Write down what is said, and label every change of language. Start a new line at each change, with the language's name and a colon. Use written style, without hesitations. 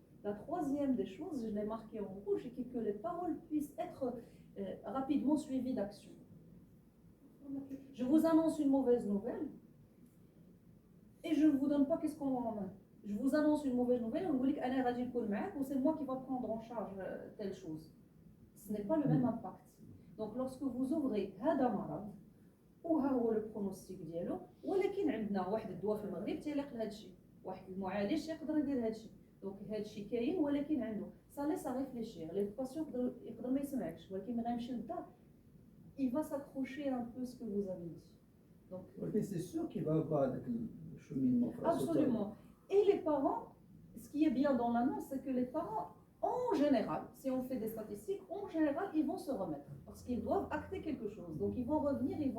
French: La troisième des choses, je l'ai marqué en rouge, c'est que les paroles puissent être rapidement suivies d'action. Je vous annonce une mauvaise nouvelle et je ne vous donne pas qu'est-ce qu'on va en main. Je vous annonce une mauvaise nouvelle, on vous dit que c'est moi qui va prendre en charge telle chose. Ce n'est pas le même impact. Donc lorsque vous ouvrez
Arabic: هذا مرض وها هو لو برونوستيك ديالو ولكن عندنا واحد الدواء في المغرب تيليق لهذا الشيء، واحد المعالج يقدر يدير هذا الشيء. دونك هذا الشيء كاين ولكن عنده
French: ça laisse à réfléchir. Les patients
Arabic: يقدر ما يسمعكش ولكن ما غيمشي للدار
French: il va s'accrocher un peu ce que vous avez dit. Donc c'est sûr qu'il va avoir le cheminement. Absolument. Et les parents, ce qui est bien dans l'annonce, c'est que les parents, en général, si on fait des statistiques, en général, ils vont se remettre parce qu'ils doivent acter quelque chose. Donc ils vont revenir.